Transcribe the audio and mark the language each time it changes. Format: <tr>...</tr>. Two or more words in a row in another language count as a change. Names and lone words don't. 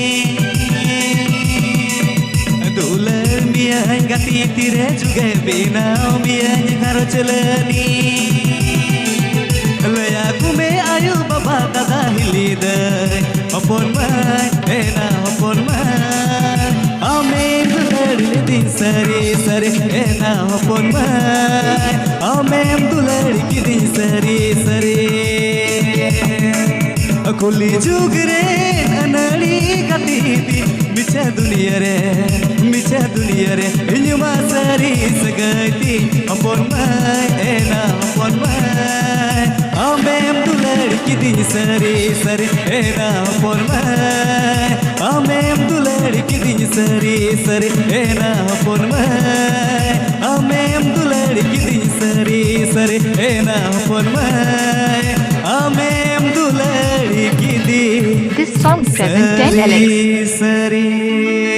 <sat>दुलार मिया गति तीरे जुगे बिना मिया घरो चलानी लया hopon mai ena hopon mai ame dular di sari sari ena hopon mai ame dular ki di sari sari खुली जुग रे अनड़ी कतीती मिछा दुनिया रे इन्युमा सरी सगती अपन माय एना अपन माय आमेम दुलड़ की दी सरी सरी एना अपन माय आमेम दुलड़ की दी सरी सरी एना अपन माय आमेम दुलड़ की दी सरी सरी एना अपन माय आमेम दुलड़</sat> <en>This song present 10 LX.</en> <sat>सरी</sat>